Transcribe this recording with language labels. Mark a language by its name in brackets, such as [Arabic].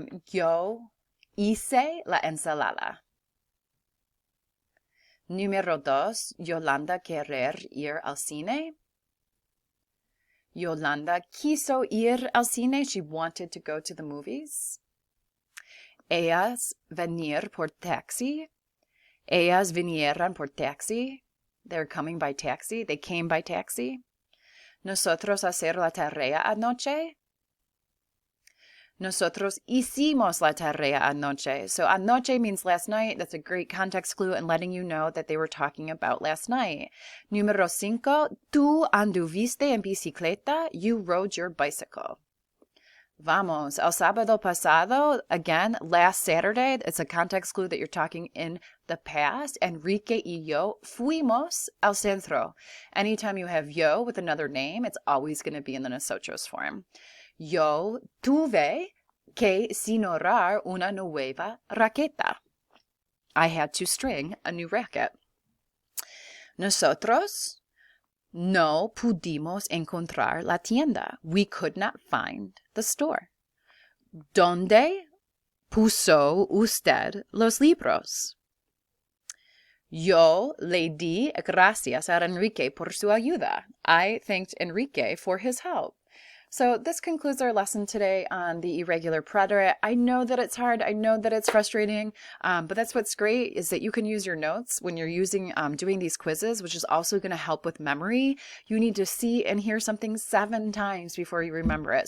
[Spanish] Yo hice la ensalada. Número dos, Yolanda querer ir al cine. Yolanda quiso ir al cine. [English] She wanted to go to the movies. [Spanish] Ellas venir por taxi. Ellas vinieron por taxi. [English] They're coming by taxi. They came by taxi. [Spanish] Nosotros hacer la tarea anoche. Nosotros hicimos la tarea anoche. [English] So anoche means last night. That's a great context clue in letting you know that they were talking about last night. [Spanish] Número cinco, tú anduviste en bicicleta. [English] You rode your bicycle. Vamos. [Spanish] El sábado pasado, [English] again, last Saturday. It's a context clue that you're talking in the past. [Spanish] Enrique y yo fuimos al centro. [English] Anytime you have yo with another name, it's always going to be in the nosotros form. [Spanish] Yo tuve que sinorar una nueva raqueta. [English] I had to string a new racket. [Spanish] Nosotros no pudimos encontrar la tienda. [English] We could not find the store. [Spanish] ¿Dónde puso usted los libros? Yo le di gracias a Enrique por su ayuda. [English] I thanked Enrique for his help. So this concludes our lesson today on the irregular preterite. I know that it's hard. I know that it's frustrating, but that's what's great is that you can use your notes when you're doing these quizzes, which is also going to help with memory. You need to see and hear something 7 times before you remember it.